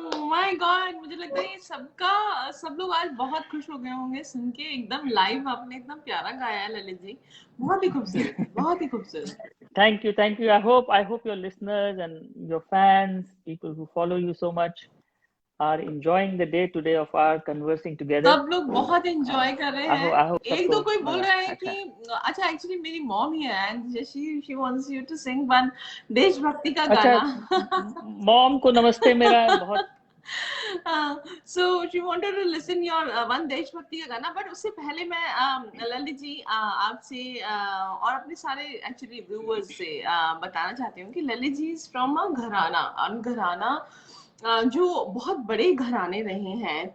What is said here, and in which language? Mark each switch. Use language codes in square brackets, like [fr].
[hi] My God, मुझे लगता है ये सब लोग आज बहुत खुश हो गए होंगे सुन के। एकदम लाइव आपने एकदम प्यारा गाया है ललित जी, बहुत ही खूबसूरत, बहुत ही खूबसूरत। [en] Thank you, thank you. I hope your listeners and your fans, people who follow you so much, are enjoying the day today of our conversing together. [hi] सब लोग बहुत एंजॉय कर रहे हैं। [en] I hope [hi] एक दो सबको कोई बोल मजा। रहे हैं अच्छा कि अच्छा, एक्चुअली मेरी मॉम ही है [en] and she wants you to sing one [hi] देशभक्ति का अच्छा, गाना। मॉम को नमस्ते मेरा बहुत। [en] So she wanted to listen your one [hi] देशभक्ति का गाना, बट उससे पहले मैं ललित जी आपसे और अपने सारे एक्चुअली व्यूअर्स से बताना चाहती हूँ कि Lalit ji [en] is from a [hi] घराना, घराना जो बहुत बड़े घराने रहे हैं।